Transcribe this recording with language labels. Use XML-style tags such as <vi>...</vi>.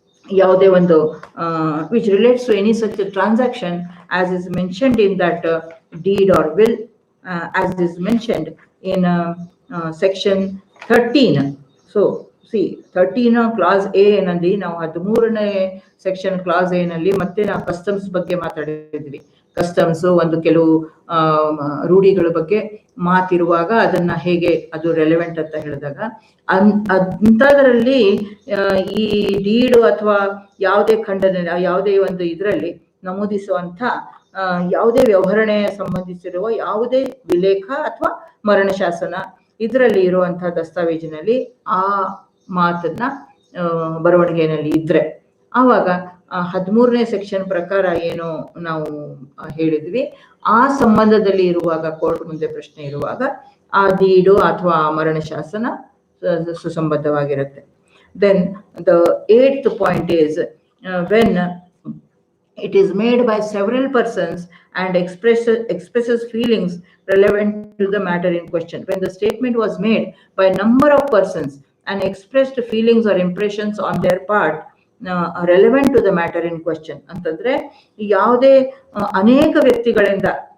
<kn>ಯಾವುದೇ ಒಂದು</kn> <en>which relates to any such a transaction as is mentioned in that deed or will, as is mentioned in section 13. So see 13 clause A</en> <kn>ನಲ್ಲಿ ನಾವು 13ನೇ section class A ನಲ್ಲಿ ಮತ್ತೆ ನಾವು customs ಬಗ್ಗೆ ಮಾತಾಡಿದ್ವಿ. Customs ಒಂದು ಕೆಲವು ರೂಢಿಗಳ ಬಗ್ಗೆ ಮಾತಿರುವಾಗ ಅದನ್ನ ಹೇಗೆ ಅದು ರೆಲೆವೆಂಟ್ ಅಂತ ಹೇಳಿದಾಗ ಅಂಥದ್ರಲ್ಲಿ ಈ ಡೀಡು ಅಥವಾ ಯಾವುದೇ ಖಂಡನೆ ಯಾವುದೇ ಒಂದು ಇದರಲ್ಲಿ ನಮೂದಿಸುವಂಥ ಯಾವುದೇ ವ್ಯವಹರಣೆ ಸಂಬಂಧಿಸಿರುವ ಯಾವುದೇ ವಿಲೇಖ ಅಥವಾ ಮರಣ ಶಾಸನ ಇದರಲ್ಲಿ ಇರುವಂತಹ ದಸ್ತಾವೇಜಿನಲ್ಲಿ ಆ ಮಾತನ್ನ ಬರವಣಿಗೆಯಲ್ಲಿ ಇದ್ರೆ ಆವಾಗ 13ನೇ ಸೆಕ್ಷನ್ ಪ್ರಕಾರ ಏನು ನಾವು ಹೇಳಿದ್ವಿ ಆ ಸಂಬಂಧದಲ್ಲಿ ಇರುವಾಗ ಕೋರ್ಟ್ ಮುಂದೆ ಪ್ರಶ್ನೆ ಇರುವಾಗ ಆ ಡೀಡು ಅಥವಾ ಮರಣ ಶಾಸನ ಸುಸಂಬದ್ಧವಾಗಿರುತ್ತೆ.</kn> <en>Then the 8th point is when it is made by several persons and expresses feelings relevant to the matter in question. When the statement was made by a number of persons and expressed feelings or impressions on their part relevant to the matter in question</en> <kn>ಅಂತಂದ್ರೆ ಯಾವುದೇ ಅನೇಕ ವ್ಯಕ್ತಿಗಳಿಂದ</kn>